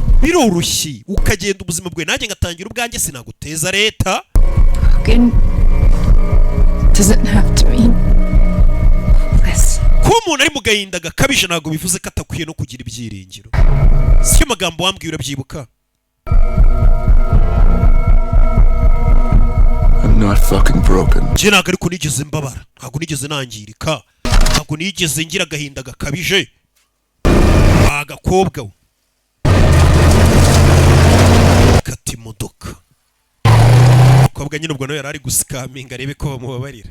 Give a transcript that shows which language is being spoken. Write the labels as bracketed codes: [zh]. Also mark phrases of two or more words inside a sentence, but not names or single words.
[rw] biroroshye ukagenda ubuzima bwawe, nanjye ngatangira ubwanjye, sinaguteza leta. [en] Broken doesn't have to mean less. [rw] kuba umuntu ari mu gahinda gakabije ntabwo bivuze ko atakwiye no kugira ibyiringiro. siyo magambo wambwiye urabyibuka? [en] I'm not fucking broken. [rw] njye ntabwo ariko nigeze mbabara, ntabwo nigeze nangirika, ntabwo nigeze ngira agahinda gakabije. agakobwa we kata imodoka. umukobwa nyine ubwo nawe yari ari gusikaminga arebe ko bamubabarira.